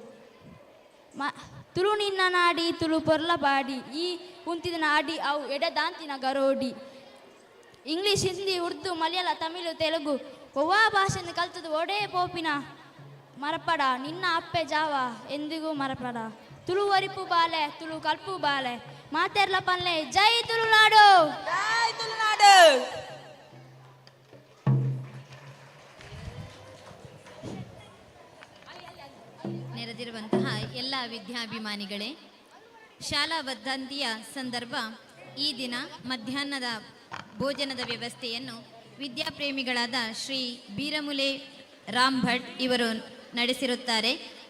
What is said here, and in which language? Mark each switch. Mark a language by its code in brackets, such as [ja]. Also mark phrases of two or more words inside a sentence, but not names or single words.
[tcy] ತುಳು ನಿನ್ನ ನಾಡಿ ತುಳು ಪೊರ್ಲ ಬಾಡಿ ಈ ಕುಂತಿದ ನಾಡಿ ಅವು ಎಡದಾಂತಿನ ಗರೋಡಿ ಇಂಗ್ಲೀಷ್ ಹಿಂದಿ ಉರ್ದು ಮಲಯಾಳ ತಮಿಳು ತೆಲುಗು ಒವ್ವಾ ಭಾಷೆಯನ್ನು ಕಲ್ತದು ಒಡೇ ಪೋಪಿನ ಮರಪಡ ನಿನ್ನ ಅಪ್ಪೆ ಜಾವ ಎಂದಿಗೂ ಮರಪಡ ತುಳು ವರಿಪು ಬಾಲೆ ತುಳು ಕಲ್ಪು ಬಾಲೆ ಮಾತೆರ್ಲ ಪಲ್ಲೆ ಜೈ ತುಳುನಾಡು ಜೈ ತುಳುನಾಡು. [kn] ನೆರೆದಿರುವಂತಹ ಎಲ್ಲ ವಿದ್ಯಾಭಿಮಾನಿಗಳೇ, ಶಾಲಾ ವರ್ಧಂತಿಯ ಸಂದರ್ಭ ಈ ದಿನ ಮಧ್ಯಾಹ್ನದ ಭೋಜನದ ವ್ಯವಸ್ಥೆಯನ್ನು ವಿದ್ಯಾಪ್ರೇಮಿಗಳಾದ ಶ್ರೀ ಬೀರಮುಲೆ ರಾಮ್ ಭಟ್ ಇವರು ನಡೆಸಿರುತ್ತಾರೆ.